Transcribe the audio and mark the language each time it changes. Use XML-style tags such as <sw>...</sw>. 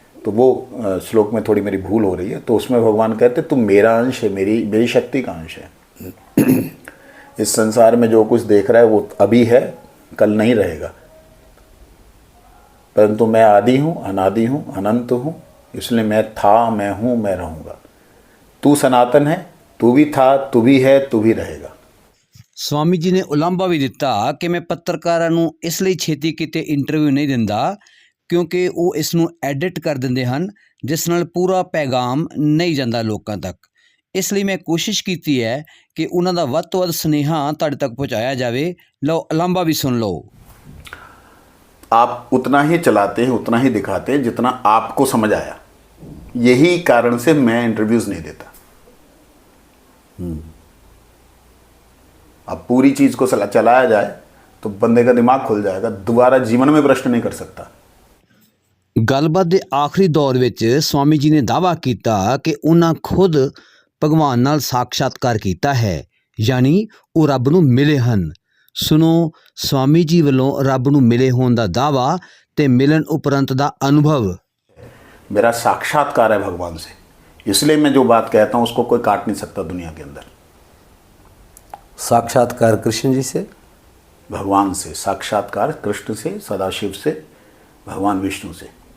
<hi>तो वो श्लोक में थोड़ी मेरी भूल हो रही है। तो उसमें भगवान कहते तुम मेरा अंश है, मेरी शक्ति का अंश है। इस संसार में जो कुछ देख रहा है वो अभी है, कल नहीं रहेगा। परंतु मैं आदि हूँ, अनादि हूँ, अनंत हूँ, इसलिए मैं था, मैं हूँ, मैं रहूँगा। तू सनातन है, तू भी था, तू भी है, तू भी रहेगा।</hi> <pa>ਸਵਾਮੀ ਜੀ ਨੇ ਉਲਾਂਭਾ ਵੀ ਦਿੱਤਾ ਕਿ ਮੈਂ ਪੱਤਰਕਾਰਾਂ ਨੂੰ ਇਸ ਲਈ ਛੇਤੀ ਕਿਤੇ ਇੰਟਰਵਿਊ ਨਹੀਂ ਦਿੰਦਾ ਕਿਉਂਕਿ ਉਹ ਇਸ ਨੂੰ ਐਡਿਟ ਕਰ ਦਿੰਦੇ ਹਨ, ਜਿਸ ਨਾਲ ਪੂਰਾ ਪੈਗਾਮ ਨਹੀਂ ਜਾਂਦਾ ਲੋਕਾਂ ਤੱਕ। ਇਸ ਲਈ ਮੈਂ ਕੋਸ਼ਿਸ਼ ਕੀਤੀ ਹੈ ਕਿ ਉਹਨਾਂ ਦਾ ਵੱਧ ਤੋਂ ਵੱਧ ਸੁਨੇਹਾ ਤੁਹਾਡੇ ਤੱਕ ਪਹੁੰਚਾਇਆ ਜਾਵੇ। ਲਓ ਉਲਾਂਭਾ ਵੀ ਸੁਣ ਲਓ।</pa> <hi>आप उतना ही चलाते हैं, उतना ही दिखाते हैं जितना आपको समझ आया। यही कारण से मैं इंटरव्यूज नहीं देता। अब पूरी चीज को चलाया जाए तो बंदे का दिमाग खुल जाएगा, दोबारा जीवन में प्रश्न नहीं कर सकता।</hi> <pa>ਗੱਲਬਾਤ ਦੇ ਆਖਰੀ ਦੌਰ ਵਿੱਚ ਸਵਾਮੀ ਜੀ ਨੇ ਦਾਅਵਾ ਕੀਤਾ ਕਿ ਉਹਨਾਂ ਖੁਦ ਭਗਵਾਨ ਨਾਲ ਸਾਖਸ਼ਾਤਕਾਰ ਕੀਤਾ ਹੈ, ਯਾਨੀ ਉਹ ਰੱਬ ਨੂੰ ਮਿਲੇ ਹਨ। ਸੁਣੋ ਸਵਾਮੀ ਜੀ ਵੱਲੋਂ ਰੱਬ ਨੂੰ ਮਿਲੇ ਹੋਣ ਦਾ ਦਾਅਵਾ ਤੇ ਮਿਲਣ ਉਪਰੰਤ ਦਾ ਅਨੁਭਵ।</pa> <hi>मेरा साक्षात्कार है भगवान से, इसलिए मैं जो बात कहता हूँ उसको कोई काट नहीं सकता दुनिया के अंदर। साक्षात्कार कृष्ण जी से, भगवान से साक्षात्कार, कृष्ण से, सदाशिव से, भगवान विष्णु से।</hi>